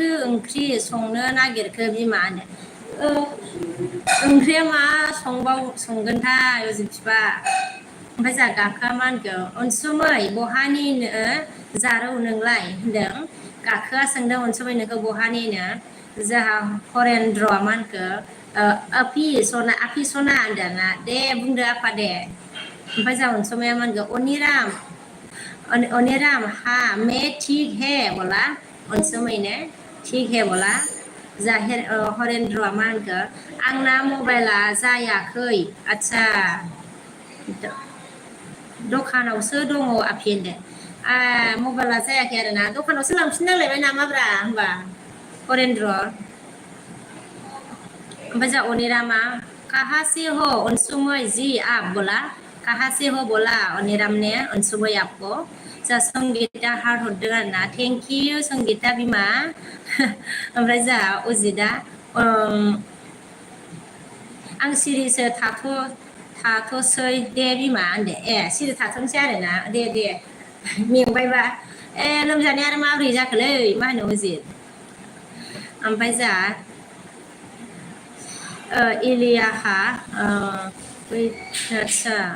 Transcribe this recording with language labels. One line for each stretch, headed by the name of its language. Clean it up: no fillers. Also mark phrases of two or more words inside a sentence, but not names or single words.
Bodo: ओंख्रि संनो नागिरखो बिमा होनो ओंख्रिया मा संगोनथाय अजित फिफा ओमफ्राय जोंहा गाखोआ मा होनखो अनसुमै बहानिनो जारौ नोंलाय होनदों गाखोआ सोंदों अनसुमै नोंखौ बहानिनो जोंहा हरेन्द्रआ मा होनखो आपि सना होनदों ना दे बुंदो आफा दे ओमफ्राय जोंहा अनसुमैया मा होनखो
Hindi: अनिराम हाँ मैं ठीक है बोला अनसुमै ने ठीक है बोला जाहिर
Bodo: हरेन्द्रआ मा होनखो आंना मबाइला जायाखै आदसा दखानावसो दङ आफि होनदो मबाइला जायाखै आरोना दखानावसो लांफिननांलायबाय नामाब्रा होनबा हरेन्द्र ओमफ्राय जोंहा अनिरामा
Hindi: कहाँ से हो अनसुमै जी आप बोला कहाँ से हो बोला अनिराम ने अनसुमै आपको
Bodo: जोंहा संगिता हार्ट हरदों आरोना
English: thank you
Bodo: संगिता बिमा ओमफ्राय जोंहा अजितआ आं सिरिसो थाथ'सै दे बिमा होनदो सिरि थाथ'नोसै आरोना दे मेंबायबा लोमजानाया आरो माबोरै जाखोलै मा होनो अजित ओमफ्राय जा इलियाहा आदसा